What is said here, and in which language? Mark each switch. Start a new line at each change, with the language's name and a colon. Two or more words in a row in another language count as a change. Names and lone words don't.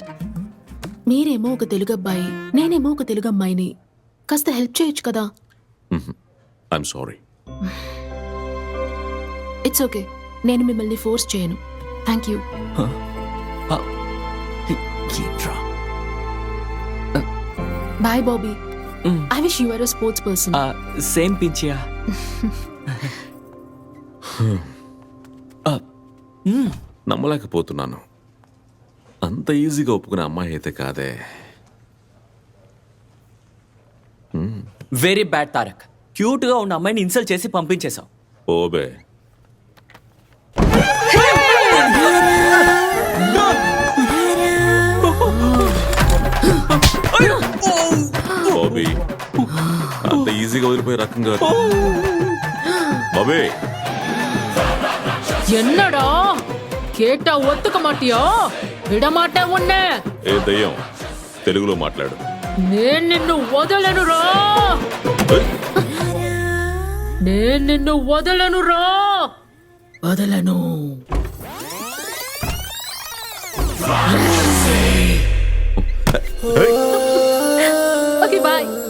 Telugu: మీరేమో ఒక తెలుగు అబ్బాయి, నేనేమో ఒక తెలుగు అమ్మాయిని. కాస్త హెల్ప్ చేయొచ్చు కదా?
English: I'm sorry. It's okay,
Telugu: నేను మిమ్మల్ని ఫోర్స్ చేయను.
English: Thank you. Bye Bobby. I wish you are a sports person. Same pinchia.
Telugu: నమ్మలేకపోతున్నాను. అంత ఈజీగా ఒప్పుకునే అమ్మాయి అయితే కాదే.
English: Very bad Tarak.
Telugu: క్యూట్ గా ఉన్న అమ్మాయిని ఇన్సల్ట్ చేసి పంపించేశావు. ఓబే, బాబీ, అంత ఈజీగా వదిలిపోయే రకం కాదు. బాబీ,
Tamil: என்னடா கேட்டா ஒத்துக்க மாட்டியோ? விடமாட்டே உன்னை.
Telugu: ఏ దయ్యం, తెలుగులో మాట్లాడు. నేను నిన్ను వదలనురా. నేను నిన్ను వదలనురా. వదలను.
English: Okay bye.